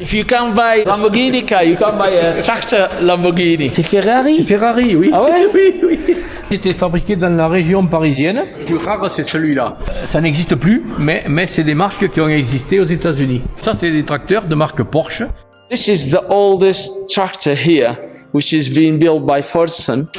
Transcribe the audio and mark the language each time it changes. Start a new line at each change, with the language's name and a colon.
English: If you can't buy Lamborghini car, you can buy a tractor Lamborghini.
French: C'est Ferrari? C'est Ferrari, oui. Ah ouais? Oui, oui. C'était fabriqué dans la région parisienne. Le plus rare, c'est celui-là. Ça n'existe plus, mais c'est des marques qui ont existé aux États-Unis. Ça, c'est des tracteurs de marque Porsche.
English: This is the oldest tractor here, which is being built by Fordson.